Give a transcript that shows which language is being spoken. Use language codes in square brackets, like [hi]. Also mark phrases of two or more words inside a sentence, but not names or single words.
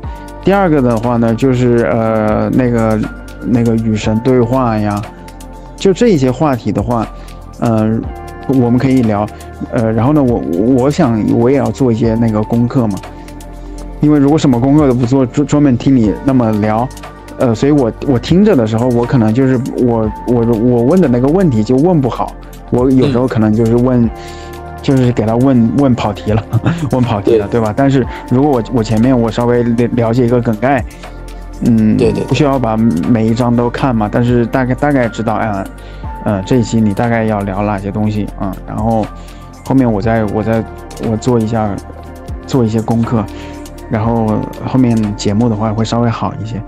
[zh] 第二個的話呢，就是那個與神對話呀，就這些話題的話，我們可以聊，然後呢，我想我也要做一些那個功課嘛， 因為如果什麼功課都不做，專門聽你那麼聊，所以我听着的时候，我可能就是我問的那个问题就問不好，我有時候可能就是問。就是給他問跑題了，問跑題了，對吧？但是如果我前面我稍微了解一個梗概，對，不需要把每一章都看嘛，但是大概知道這一期你大概要聊哪些東西啊，然後後面我做一些功課，然後後面節目的話會稍微好一些。